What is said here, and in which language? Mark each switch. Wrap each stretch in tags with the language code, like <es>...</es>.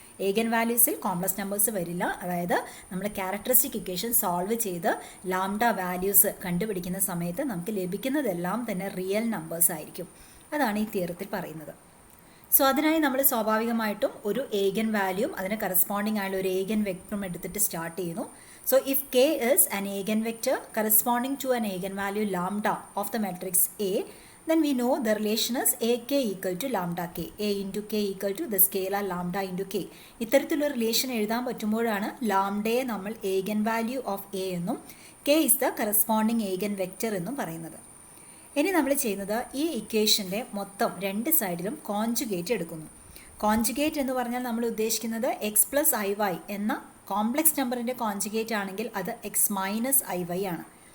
<ml>ഏഗൻ വാല്യൂസിൽ complex numbers വരില്ല. അതായത് നമ്മൾ ക്യാരക്ടറിസ്റ്റിക് ഇക്വേഷൻ സോൾവ് ചെയ്ത് ലാംഡ വാല്യൂസ് കണ്ടുപിടിക്കുന്ന സമയത്ത് നമുക്ക് ലഭിക്കുന്നതെല്ലാം തന്നെ റിയൽ നമ്പേഴ്സ് ആയിരിക്കും. അതാണ് ഈ തിയറത്തിൽ പറയുന്നത്. സോ അതിനായി നമ്മൾ സ്വാഭാവികമായിട്ടും ഒരു ഏഗൻ വാല്യൂം അതിന് കറസ്പോണ്ടിങ് ആയുള്ള ഒരു ഏഗൻ വെക്ടറും എടുത്തിട്ട് സ്റ്റാർട്ട് ചെയ്യുന്നു.</ml> <en>So if k is an eigen vector corresponding to an eigen value lambda of the matrix A, then we know the relation is ak equal to lambda k. A into k equal to the scalar lambda into k.</en> <ml>ഇത്തരത്തിലുള്ള relation എഴുതാൻ പറ്റുമ്പോഴാണ് ലാംഡയെ നമ്മൾ ഏഗൻ value of A എന്നും</ml> <en>k is the corresponding</en> <ml>ഏഗൻ vector എന്നും പറയുന്നത്. ഇനി നമ്മൾ ചെയ്യുന്നത് ഈ ഇക്വേഷൻ്റെ മൊത്തം രണ്ട് സൈഡിലും കോൺജുഗേറ്റ് എടുക്കുന്നു. കോൺജുഗേറ്റ് എന്ന് പറഞ്ഞാൽ നമ്മൾ ഉദ്ദേശിക്കുന്നത് എക്സ് പ്ലസ് ഐ വൈ എന്ന കോംപ്ലക്സ് നമ്പറിൻ്റെ കോൺജുഗേറ്റ് ആണെങ്കിൽ അത് എക്സ് മൈനസ് ഐ വൈ ആണ്.</ml>